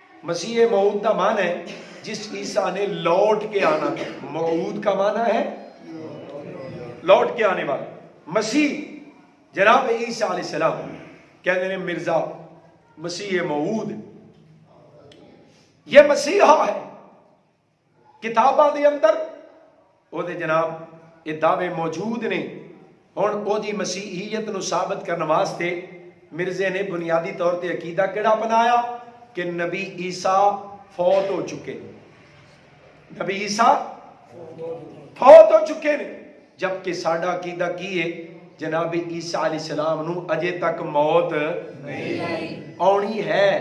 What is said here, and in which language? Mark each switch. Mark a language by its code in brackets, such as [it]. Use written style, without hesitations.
[ur] مسیح موعود کا معنی ہے جس عیسیٰ نے لوٹ کے آنا تھا. موعود کا معنی ہے لوٹ کے آنے والا. [pa] مسیح جناب عیسیٰ علیہ السلام کہنے نے مرزا مسیح موعود یہ مسیحا ہے. کتاباں دے اندر او دے جناب یہ دعوے موجود نے. ہن او دی مسیحیت نو ثابت کرنے واسطے مرزے نے بنیادی طور تے عقیدہ کیڑا اپنایا کہ نبی عیسیٰ فوت ہو چکے. نبی عیسیٰ فوت ہو چکے نے، جبکہ ساڈا عقیدہ کی ہے جناب عیسیٰ علیہ السلام نو اجے تک موت نہیں آنی ہے.